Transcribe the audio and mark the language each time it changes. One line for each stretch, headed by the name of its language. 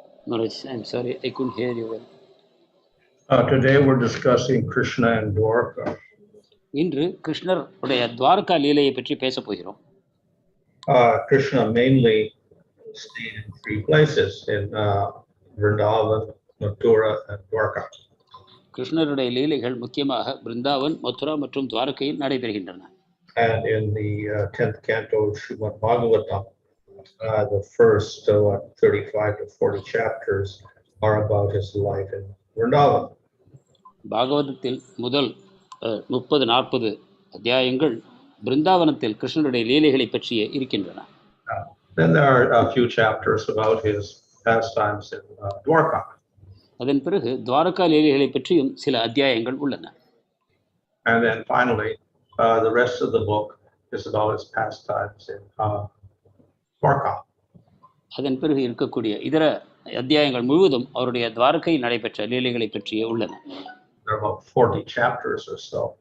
English: Maharaj, I'm sorry, I couldn't hear you well. Today we're discussing Krishna and Dwaraka.
Tamil: இன்று கிருஷ்ணர் உடைய துவாரகா லீலையை பற்றி பேச போகிறோம்.
English: Krishna mainly stayed in 3 places in Vrindavan, Mathura, and Dwaraka.
Tamil: கிருஷ்ணருடைய லீலைகள் முக்கியமாக பிருந்தாவன், மதுரா மற்றும் துவாரகையில் நடைபெறுகின்றன.
English: And in the 10th canto of Srimad Bhagavatam, the first 35 to 40 chapters are about his life in Vrindavan.
Tamil: பாகவதத்தில் முதல் 30-40 அத்தியாயங்கள் பிருந்தாவனத்தில் கிருஷ்ணருடைய லீலைகளை பற்றியே இருக்கின்றன.
English: Then there are a few chapters about his pastimes in Dwaraka.
Tamil: அதன் பிறகு துவாரகா லீலைகளை பற்றியும் சில அத்தியாயங்கள் உள்ளன.
English: And then finally the rest of the book is about his pastimes in Dwaraka.
Tamil: அதன் பிறகு இருக்கக்கூடிய இதர அத்தியாயங்கள் முழுவதும் அவருடைய துவாரகையில் நடைபெற்ற லீலைகளை பற்றியே உள்ளன.
English: There are about 40 chapters or so.